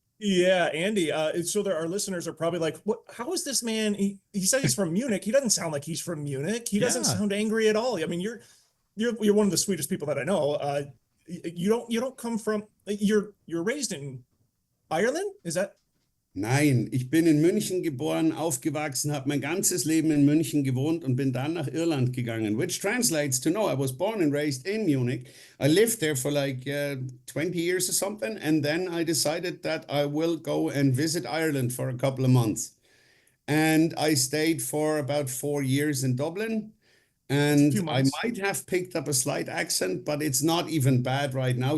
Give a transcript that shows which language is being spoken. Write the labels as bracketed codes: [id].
[en] Yeah, Andy. So there, our listeners are probably like, "What? How is this man? He said he's from Munich. He doesn't sound like he's from Munich. He doesn't Yeah. sound angry at all. I mean, you're one of the sweetest people that I know. You don't come from. You're raised in Ireland. Is that? [de] Nein, ich bin in München geboren, aufgewachsen, habe mein ganzes Leben in München gewohnt und bin dann nach Irland gegangen, [en] which translates to no, I was born and raised in Munich. I lived there for like 20 years or something, and then I decided that I will go and visit Ireland for a couple of months. And I stayed for about 4 years in Dublin. And few I months. might have picked up a slight accent, but it's not even bad right now.